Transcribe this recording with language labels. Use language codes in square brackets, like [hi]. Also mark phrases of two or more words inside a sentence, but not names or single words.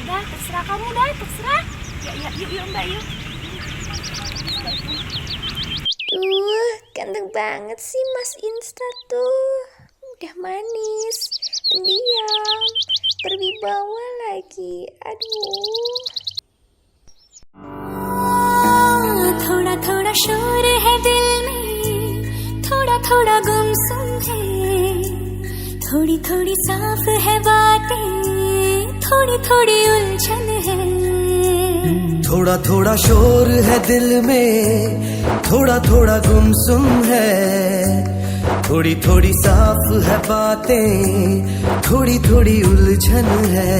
[id] Dah, terserah kamu dah, terserah. Ya, yuk Mbak yuk. Ganteng banget sih Mas Insta tuh. Udah manis, pendiam, berwibawa lagi. Aduh. [hi] थोड़ा थोड़ा शोर है दिल में, थोड़ा थोड़ा गुमसुम है, थोड़ी थोड़ी साफ है बातें, थोड़ी थोड़ी उलझन है। थोड़ा थोड़ा शोर है दिल में, थोड़ा थोड़ा गुमसुम है, थोड़ी थोड़ी साफ है बातें, थोड़ी थोड़ी उलझन है।